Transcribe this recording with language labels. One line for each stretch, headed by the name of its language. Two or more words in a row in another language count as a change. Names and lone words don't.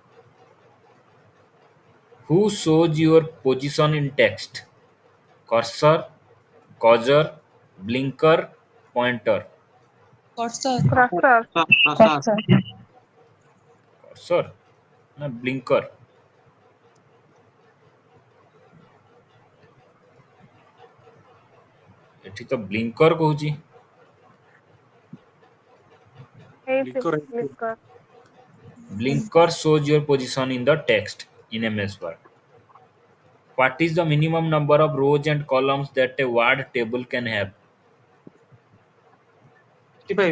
English: Who shows your position in text? Cursor, cursor, blinker, pointer. Cursor. Cursor. Cursor. Cursor na blinker.
Odia: ଏଠି ତ ବ୍ଲିଙ୍କର କହୁଛି।
English: Clicker. Blinker shows your position in the text in MS Word. What is the minimum number of rows and columns that a word table can have? 65.